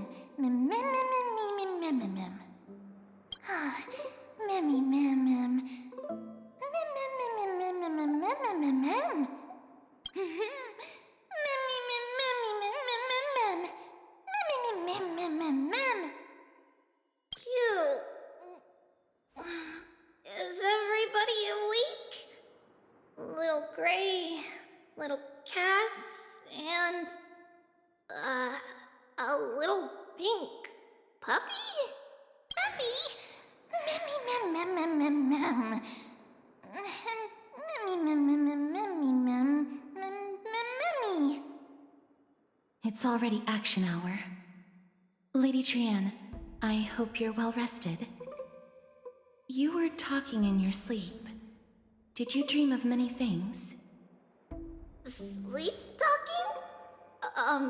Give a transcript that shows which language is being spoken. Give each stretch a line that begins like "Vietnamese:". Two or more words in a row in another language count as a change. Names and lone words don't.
English: Mem, mem, mem, mem, mem, mem, mem. Ah, memmy, mem, mem. Mem, mem, mem, mem, mem, mem, mem, mem, mem, mem. Memmy, mem, memmy, mem, mem, mem, mem. Memmy, mem, mem, mem, mem. Cute. Is everybody awake? Little Gray, little Cass, and a little pink puppy? Puppy? Memmy, mem, mem, mem, mem, mem. Memmy, mem, mem, mem, memmy, mem. already action hour. Lady Trian, I hope you're well rested. You were talking in your sleep. Did you dream of many things? Sleep talking?